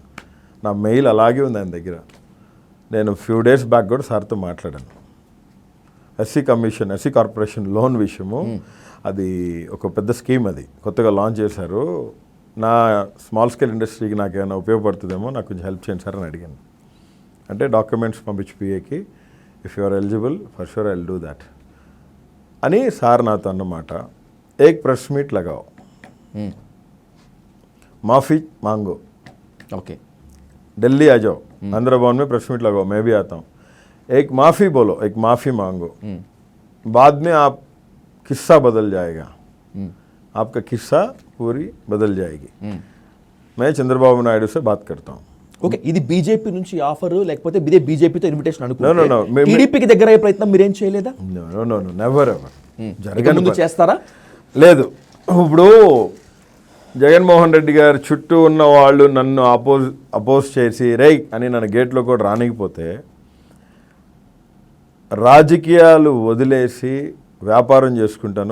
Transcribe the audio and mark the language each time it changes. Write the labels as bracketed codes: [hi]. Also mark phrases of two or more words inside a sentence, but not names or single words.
[te] నా మెయిల్ అలాగే ఉంది ఆయన దగ్గర. నేను [en] few days back [te] కూడా సార్తో మాట్లాడాను. [en] SC corporation loan [te] విషయము, అది ఒక పెద్ద స్కీమ్, అది కొత్తగా లాంచ్ చేశారు. నా [en] small scale [te] ఇండస్ట్రీకి నాకు ఏమైనా ఉపయోగపడుతుందేమో, నాకు కొంచెం హెల్ప్ చేయండి సార్ అని అడిగాను. అంటే డాక్యుమెంట్స్ పంపించి పిఏకి, [en] If you are eligible for sure I will do that [te] అని సార్ నాతో అన్నమాట. [hi] ఏక్ [en] press meet [hi] लगाओ, माफ़ी मांगो, [te] ఓకే, [hi] दिल्ली आ जाओ, आंध्र भवन में [en] press meet [hi] लगाओ, मैं भी आता हूँ. एक माफ़ी बोलो, एक माफ़ी मांगो, बाद में आप किस्सा बदल जाएगा, आपका किस्सा पूरी बदल जाएगी. मैं चंद्रबाबू नायडू से बात करता हूँ. [te] ఓకే, ఇది బీజేపీ నుంచి ఆఫర్, లేకపోతే ఇదే బీజేపీతో ఇన్విటేషన్ [en] No, no, no. [te] అనుకుంటే టీడీపీకి దగ్గర అయ్యే ప్రయత్నం మీరేం చేయలేదా? [en] No, never ever. [te] ఇక ముందు చేస్తారా? లేదు. ఇప్పుడు జగన్మోహన్ రెడ్డి గారు చుట్టూ ఉన్న వాళ్ళు నన్ను అపోజ్ చేసి రై అని నన్ను గేట్లో కూడా రానికపోతే, రాజకీయాలు వదిలేసి వ్యాపారం చేసుకుంటాను.